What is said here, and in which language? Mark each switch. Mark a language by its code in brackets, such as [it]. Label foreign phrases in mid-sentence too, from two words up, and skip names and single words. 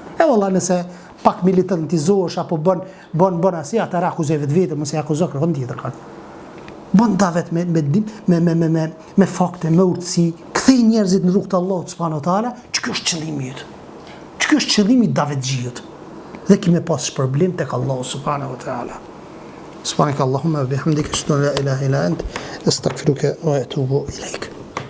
[sq] E valla nëse pak militantizohesh apo bën asi, ata akuzoj vetë, mos e akuzo kërkon tjetër kanë. Bën davet me fakte, me urtësi, kthej njerëzit në rrugt të Allahut [ar] سبحانه وتعالى, [sq] që kjo është qëllimi yt. Që kjo është qëllimi i davetxhijut. Dhe kime pas shpërblim tek Allahu [ar] سبحانه وتعالى. سبحانك اللهم وبحمدك أشهد أن لا إله إلا أنت أستغفرك وأتوب إليك.